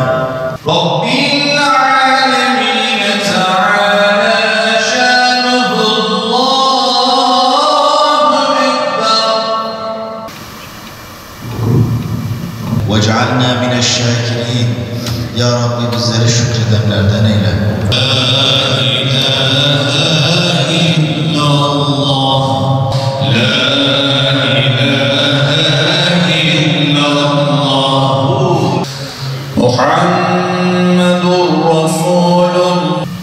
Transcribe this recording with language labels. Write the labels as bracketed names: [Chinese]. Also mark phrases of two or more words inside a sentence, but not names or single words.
[Arabic] رب العالمين تعالى شانه الله أكبر. واجعلنا من الشاكرين يا رب [Turkish] bizleri şükredenlerden eyle. [Arabic] لا إله إلا الله. لا إله إلا الله. محمد رسول الله.